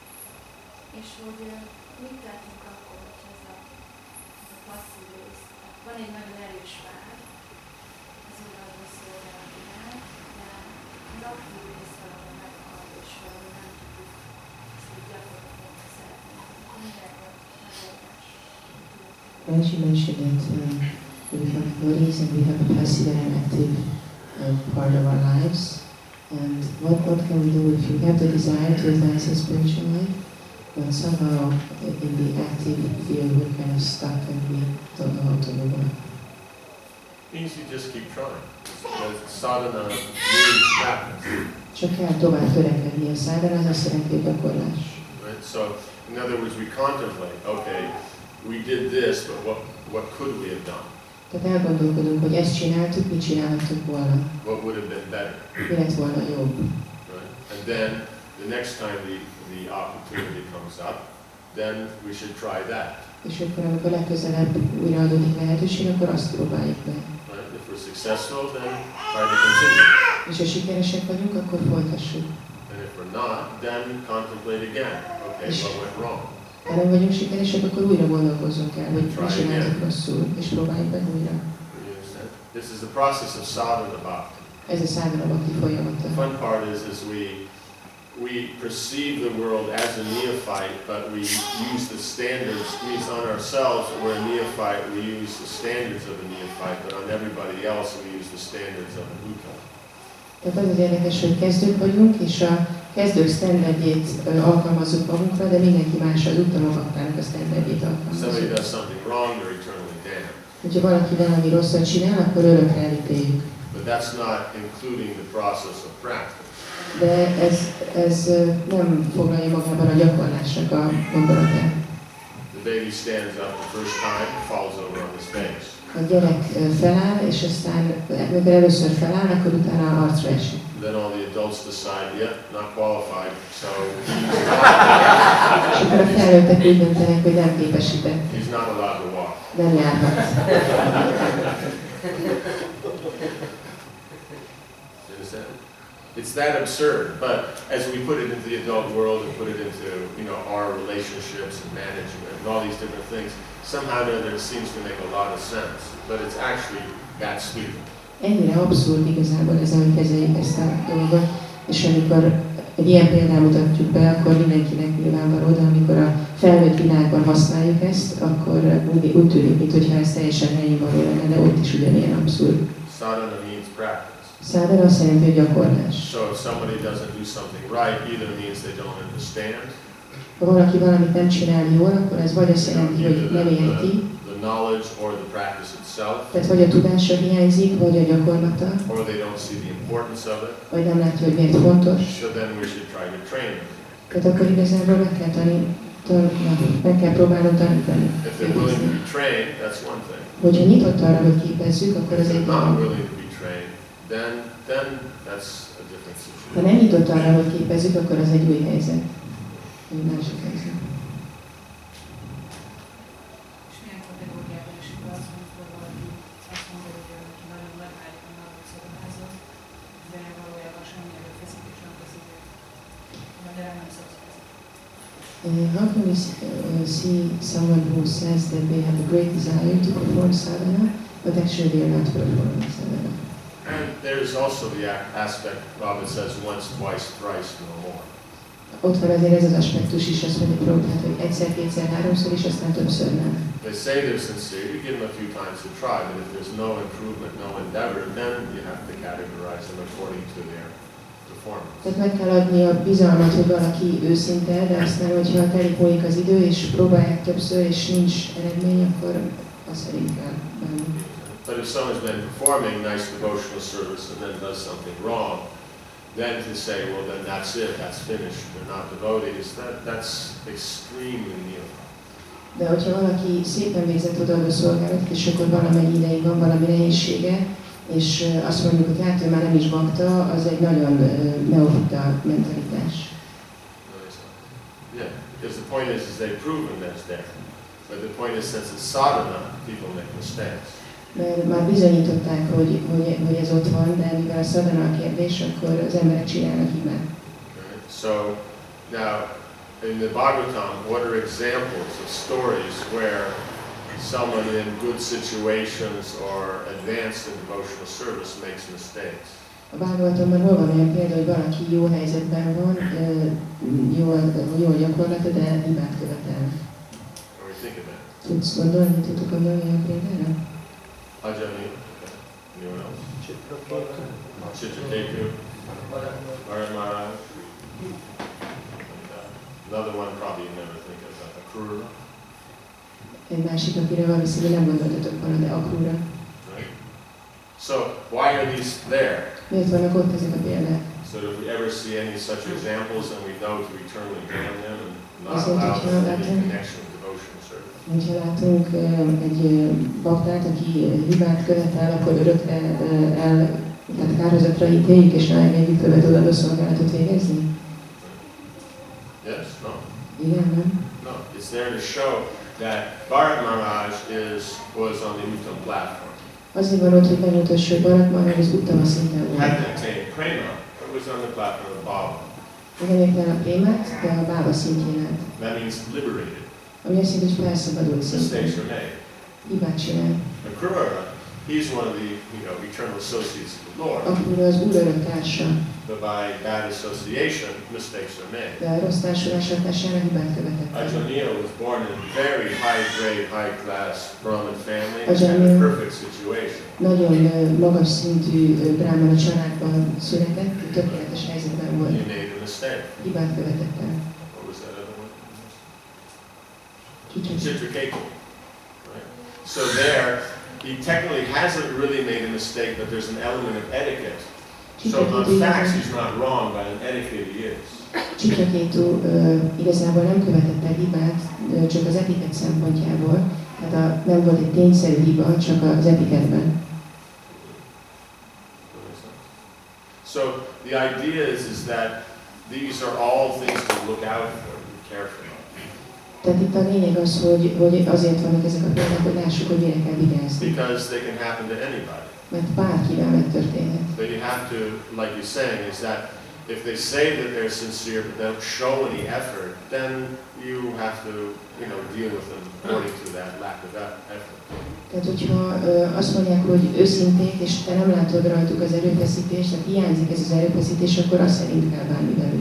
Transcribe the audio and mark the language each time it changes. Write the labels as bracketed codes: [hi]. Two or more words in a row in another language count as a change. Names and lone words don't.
[hu] És hogy mit látunk akkor, hogy ez a passzív rész. Van egy nagyon erős vágy, az odaadó szolgálati vágy, de az aktív rész valahol meghal, és valahol nem tudjuk ezt így gyakorlatilag szeretni. Akkor mire van megoldás? [en] As you mentioned that we have bodies and we have a passive and an active part of our lives. And what can we do if you have the desire to advance in spiritual life, but somehow in the active field we're kind of stuck and we don't know how to move on? Means you just keep trying. Because sadhana means practice. [hu] Csak kell tovább törekedni. A sadhana az azt jelenti, hogy gyakorlás. [en] Right? So, in other words, we contemplate, okay, we did this, but what could we have done? [hu] Tehát elgondolkodunk, hogy ezt csináltuk, mit csinálhattuk volna. [en] What would have been better? [hu] Mi lett volna jobb? [en] Right? And then the next time the opportunity comes up, then we should try that. [hu] És akkor, amikor legközelebb újra adódik lehetőség, akkor azt próbáljuk meg. [en] Right? If we're successful, then try to continue. [hu] És ha sikeresek vagyunk, akkor folytassuk. [en] And if we're not, then contemplate again. Okay, what went wrong? [hu] Ha nem vagyunk sikeresek, akkor újra gondolkozzunk el, hogy mi csináljuk rosszul, és próbáljuk meg újra. [en] This is the process of sadhana bhakti. [hu] Ez a sadhana bhakti folyamata. [en] The fun part is we perceive the world as a neophyte, but we use the standards. Means on ourselves, we're a neophyte. We use the standards of a neophyte, but on everybody else, we use the standards of a Buddha. [hu] Tehát az az érdekes, hogy kezdők vagyunk, és a kezdők standardjét alkalmazzuk magunkra, de mindenki más az utolóbaktának a standardjét [en] Somebody [hu] alkalmazzuk. [en] does something wrong, they're eternally damned. [hu] Hogyha valaki valami rosszat csinál, akkor örökre elítéljük. [en] But that's not including the process of practice. [hu] De ez nem foglalja magában a gyakorlásnak a gondolatát. [en] The baby stands up the first time, falls over on his face. [hu] A gyerek feláll, és aztán, amikor először feláll, akkor utána arcra esik. [en] Then all the adults decide, yep, not qualified, so [hu] És akkor a felnőttek úgy döntenek, hogy nem képesített, [en] he's not allowed to walk. [hu] nem járhat. [en] It's that absurd, but as we put it into the adult world and put it into, our relationships and management and all these different things, somehow or other it seems to make a lot of sense, but it's actually that stupid. [hu] Ennyire abszurd igazából ez, ahogy kezeljük ezt a dolgot, és amikor egy ilyen példát mutatjuk be, akkor mindenkinek nyilvánvaló, de amikor a felnőtt világban használjuk ezt, akkor úgy tűnik, mintha ez teljesen helyén való lenne, de ott is ugyanilyen abszurd. [en] Sadhana means practice. [hu] Sadhana azt jelenti, hogy gyakorlás. [en] So if somebody doesn't do something right, either means they don't understand, [hu] Ha valaki valamit nem csinál jól, akkor ez vagy azt jelenti, hogy nem érti, [en] the knowledge or the practice itself, [hu] tehát vagy a tudása hiányzik, vagy a gyakorlata, [en] or they don't see the importance of it, [hu] vagy nem látja, hogy miért fontos. [en] so then we should try to train them. [hu] Tehát akkor igazából meg kell próbálnunk tanítani. [en] If they're willing to be trained, that's one thing. [hu] Hogyha nyitott arra, hogy képezzük, akkor [en] If [hu] ez egy [en] they're not [hu] dolog. [en] willing to be trained, then that's a different [hu] Ha [en] situation. [hu] nem nyitott arra, hogy képezzük, akkor az egy új helyzet. Egy másik helyzet. És milyen kategóriában is igaz, amikor valaki azt mondja, hogy neki nagyon leválik a nagyon szorozáshoz, de valójában semmi erőfeszítés nem teszik. De erre nem szoksz. [en] How can we see someone who says that they have a great desire to perform sadhana, but actually they are not performing sadhana? And there's also the aspect, Robert says, once, twice, thrice, no more. [hu] Ott van azért ez az aspektus is, azt mondja Prabhupád, hogy egyszer, kétszer, háromszor, és aztán többször nem. [en] They say they're sincere, you give them a few times to try, but if there's no improvement, no endeavor, then you have to categorize them according to their performance. [hu] Tehát meg kell adni a bizalmat, hogy valaki őszinte, de aztán, hogyha telik múlik az idő, és próbálják többször, és nincs eredmény, akkor az szerint kell menni. [en] But if someone's been performing nice devotional service and then does something wrong, then to say, well, then that's it, that's finished, they're not devotees, that's extremely new. [hu] De hogyha valaki szépen végzett odaadó szolgálatot, és akkor valamennyi ideig van valami nehézsége, és azt mondjuk, hogy hát ő már nem is bakta, az egy nagyon neofita mentalitás. [en] Yeah, because the point is they've proven that's there. But the point is, since it's sadhana, people make mistakes. [hu] Mert már bizonyították, hogy ez ott van, de mivel a sadhana a kérdés, akkor az emberek csinálnak hibát. [en] Right? So, now, in the Bhagavatam, what are examples of stories where someone in good situations or advanced in devotional service makes mistakes? [hu] A Bhagavatamban hol van olyan példa, hogy valaki jó helyzetben van, jó gyakorlata, de hibát követel? [en] What do we think of that? [hu] Tudtuk gondolni olyan példára? [en] Ajani? Anyone else? Chitraketu? Bharat Maharaj? Another one probably you never think of, Akrura. [hu] Egy másik, akire valószínűleg nem gondoltatok volna, de Akrura. [en] Right? So, why are these there? [hu] Miért vannak ott ezek a példák? [en] So that if we ever see any such examples, then we know to eternally ban them and not [hu] Azért, [en] allow [hu] hogyha [en] them any [hu] látunk- [en] connection with devotional service. [hu] Ha látunk egy baktát, aki hibát követel, akkor örökre tehát kárhozatra ítéljük, és ráengedjük többet odaadó szolgálatot végezni? [en] Yes? No? [hu] Igen, nem? [en] No. It's there to show that Bharat Maharaj was on the Uttam platform. [hu] Azért van ott, hogy megmutassa, hogy Bharat Maharaj az uttama szinten volt. [en] Hadn't attained prema, but was on the platform of Bhava. [hu] Nem érte el a prémát, de a bába szintjén állt. [en] That means liberated. [hu] Ami azt jelenti, hogy felszabadult [en] Mistakes [hu] szinten. [en] are made. [hu] Hibát csinál. [en] Akrura, he's one of the eternal associates of the Lord. [hu] Akkor az Úr örök társa, [en] But by bad association, mistakes are made. [hu] de a rossz társulás hatására hibát követett el. [en] Ajaniya was born in a very high-grade, high-class Brahmin family and [hu] Ajaniya- [en] had a perfect situation. [hu] Nagyon magas szintű brámana családban született, tökéletes helyzetben [en] He [hu] volt. [en] made a mistake. [hu] Hibát követett el. [en] What was that other one? [hu] Kicsit. [en] Chitraketu. Right? So there, he technically hasn't really made a mistake, but there's an element of etiquette. So on facts, he's not wrong, but in etiquette he is. [hu] Chitraketu igazából nem követett el hibát, csak az etikett szempontjából. Tehát nem volt egy tényszerű hiba, csak az etiketben. [en] So the idea is that these are all things to look out for, be careful of. [hu] Tehát itt a lényeg az, hogy azért vannak ezek a példák, hogy lássuk, hogy mire kell vigyázni. [en] Because they can happen to anybody. [hu] Mert bárkivel megtörténhet. [en] But you have to, like you're saying, is that if they say that they're sincere but they don't show any effort, then you have to, deal with them according to that lack of effort. [hu] Tehát, hogyha azt mondják, hogy őszinték, és te nem látod rajtuk az erőfeszítést, tehát hiányzik ez az erőfeszítés, akkor azt szerint kell bánni velük.